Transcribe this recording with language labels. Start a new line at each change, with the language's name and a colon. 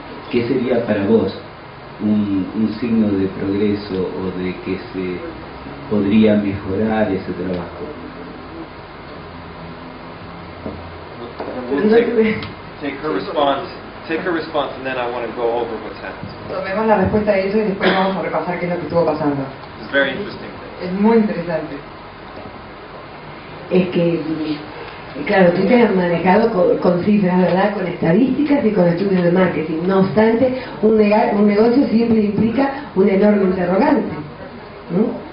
Spanish: ¿Qué sería para vos un signo de progreso o de que se podría mejorar ese trabajo?
English: Take her response and then I want to go over what's happened.
Spanish: Tomemos la respuesta de eso y después vamos a repasar qué es lo que estuvo pasando.
English: It's very interesting.
Spanish: Es muy interesante. Es que, claro, tú te has manejado con cifras, ¿verdad? Con estadísticas y con estudios de marketing. No obstante, un negocio siempre implica un enorme interrogante, ¿no?